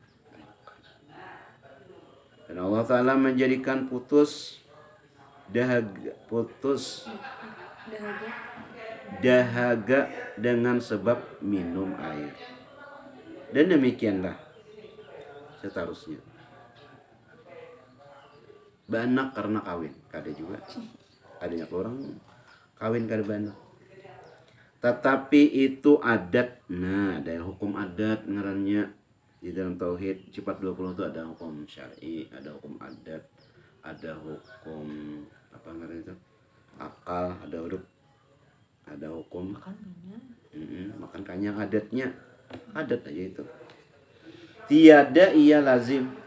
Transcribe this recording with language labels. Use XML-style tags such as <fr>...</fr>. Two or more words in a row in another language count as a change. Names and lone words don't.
<id>Dan Allah Ta'ala menjadikan dahaga dengan sebab minum air. Dan demikianlah seterusnya.</id> <bjn>Banak karena kawin, kada juga. Adanya orang kawin kada banak.</bjn> <id>Tetapi itu adat. Nah, ada hukum adat ngarannya di dalam tauhid sifat 20 itu ada hukum syar'i, ada hukum adat, ada hukum apa ngarannya itu? Akal, ada hukum makan kanyang adatnya. Adat aja itu. Tiada ia lazim.</id>